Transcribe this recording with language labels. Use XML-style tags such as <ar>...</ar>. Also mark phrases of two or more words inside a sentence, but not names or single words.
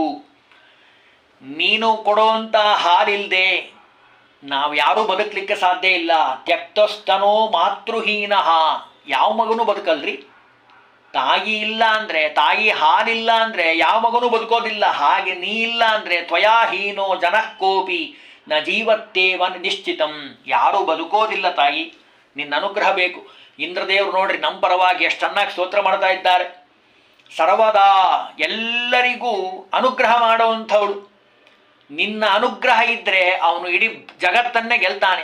<kn>ನೀನು ಕೊಡುವಂತಹ ಹಾಲಿಲ್ಲದೆ ನಾವು ಯಾರೂ ಬದುಕಲಿಕ್ಕೆ ಸಾಧ್ಯ ಇಲ್ಲ.</kn> <sa>त्यक्तस्तनो मातृहीनः,</sa> <kn>ಯಾವ ಮಗನೂ ಬದುಕಲ್ರಿ. ತಾಯಿ ಇಲ್ಲ ಅಂದರೆ, ತಾಯಿ ಹಾಲಿಲ್ಲ ಅಂದರೆ ಯಾವ ಮಗನೂ ಬದುಕೋದಿಲ್ಲ. ಹಾಗೆ ನೀ ಇಲ್ಲ ಅಂದರೆ</kn> <sa>त्वया हीनो जनः कोपि न जीवत्तेव निश्चितं,</sa> <kn>ಯಾರೂ ಬದುಕೋದಿಲ್ಲ ತಾಯಿ, ನಿನ್ನ ಅನುಗ್ರಹ ಬೇಕು. ಇಂದ್ರದೇವರು ನೋಡ್ರಿ ನಮ್ಮ ಪರವಾಗಿ ಎಷ್ಟು ಚೆನ್ನಾಗಿ ಸ್ತೋತ್ರ ಮಾಡ್ತಾ ಇದ್ದಾರೆ. ಸರ್ವದಾ ಎಲ್ಲರಿಗೂ ಅನುಗ್ರಹ ಮಾಡುವಂಥವಳು. ನಿನ್ನ ಅನುಗ್ರಹ ಇದ್ದರೆ ಅವನು ಇಡೀ ಜಗತ್ತನ್ನೇ ಗೆಲ್ತಾನೆ.</kn>